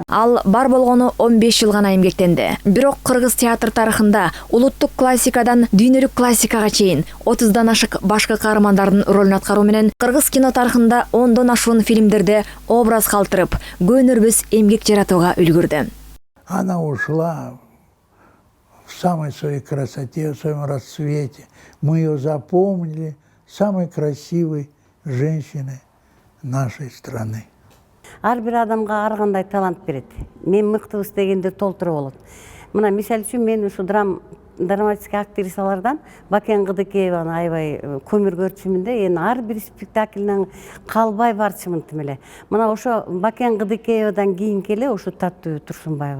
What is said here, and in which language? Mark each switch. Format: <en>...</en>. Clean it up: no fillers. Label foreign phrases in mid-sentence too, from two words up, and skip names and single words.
<ky>Ал бар болгону 15 жыл гана эмгектенди. Бирок кыргыз театр тарыхында улуттук классикадан дүйнөлүк классикага чейин 30дан ашык башкы каармандардын ролун аткаруу менен кыргыз кино тарыхында 10дон ашуун фильмдерде образ калтырып, көнөрбөс эмгек жаратууга үлгүрдү.</ky> <ru>Она ушла в самой своей красоте, в своем расцвете. Мы ее запомнили самой красивой женщиной нашей страны.</ru> <ky>Ар бир адамга ар кандай талант берет. Мен мыктыбыз дегенде толтура болот. Мына мисалы үчүн мен ушу драматический актрисалардан Бакен Кыдыкееваны аябай көмүр көрчүмүн да. Эми ар бир спектакльнен калбай барчымын тим эле. Мына ошо Бакен Кыдыкеевадан кийинки эле ошо Таттүү Турсунбаева.</ky>